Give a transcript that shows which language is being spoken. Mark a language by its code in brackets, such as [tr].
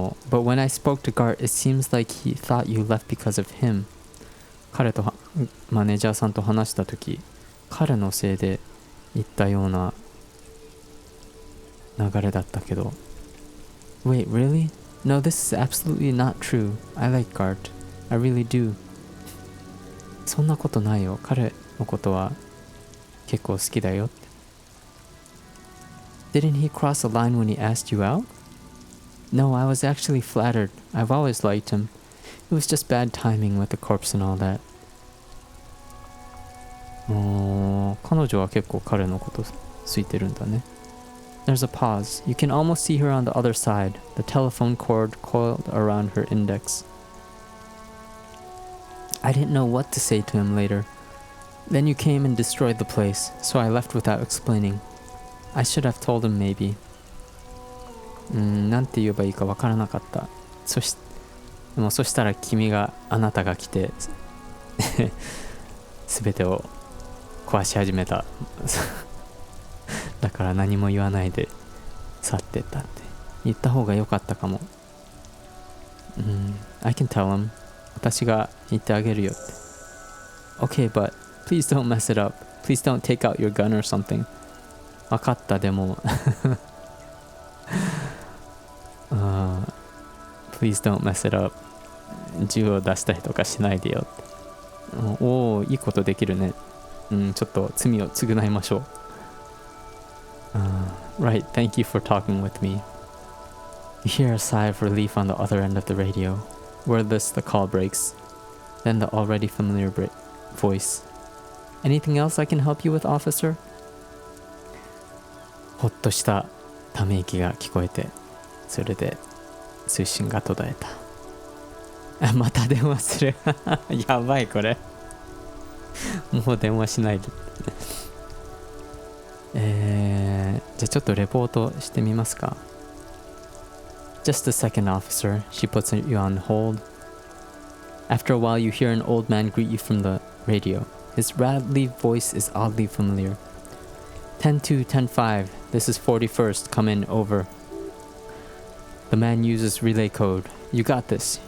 [en] But when I spoke to Gart, it seems like he thought you left because of him. [ja] 彼とマネージャーさんと話したとき、彼のせいで言ったような流れだったけど。 [en] Wait, really? No, this is absolutely not true. I like Gart. I really do. [ja] そんなことないよ。彼のことは結構好きだよって。 [en] Didn't he cross a line when he asked you out? No, I was actually flattered. I've always liked him. It was just bad timing with the corpse and all that. [ja] 彼女は結構彼のこと好いてるんだね。 [en] There's a pause. You can almost see her on the other side, the telephone cord coiled around her index. I didn't know what to say to him later. Then you came and destroyed the place, so I left without explaining. I should have told him maybe. [ja] なんて言えばいいかわからなかった。そしたらあなたが来て全てを壊し始めた。だから何も言わないで去ってったって言った方が良かったかも。 [en] I can tell him. [ja] 私が言ってあげるよって。 [en] Okay, but please don't mess it up. Please don't take out your gun or something. [ja] 分かった、でも [en] Please don't mess it up. [ja] 銃を出したりとかしないでよって。おー、いいことできるね。ちょっと罪を償いましょう。 [en] Right, thank you for talking with me. You hear a sigh of relief on the other end of the radio. Wordless, the call breaks. Then the already familiar voice. Anything else I can help you with, officer? [ja] ほっとしたため息が聞こえて、それで通信が途絶えた。また電話する。やばいこれ。もう電話しないで。じゃあちょっとレポートしてみますか。 [en] Just a second, officer. She puts you on hold. After a while, you hear an old man greet you from the radio. His rattly voice is oddly familiar. 10-2, 10-5. This is 41st. Come in, over. The man uses relay code. You got this.